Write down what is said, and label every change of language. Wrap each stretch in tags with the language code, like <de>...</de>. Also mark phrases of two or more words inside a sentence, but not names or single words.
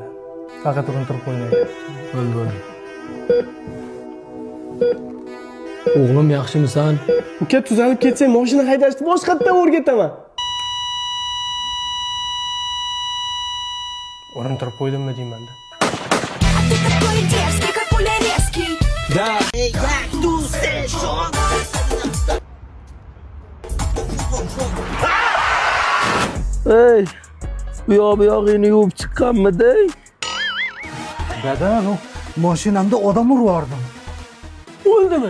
<uz>Faqat urintirib qo'ymaydi. Bo'ldi. O'g'lim yaxshimisan? Uka tuzalib ketsang, mashina haydashni boshqatdan o'rgataman. Urintirib qo'ydimmi deyman-da.</uz> <ru>Ты такой дерзкий, как пулярезкий.</ru> <uz>Ey, bu yog'ini yuvib chiqqanmidi? Dada, mashinamda odam urardim. O'ldimi?</uz>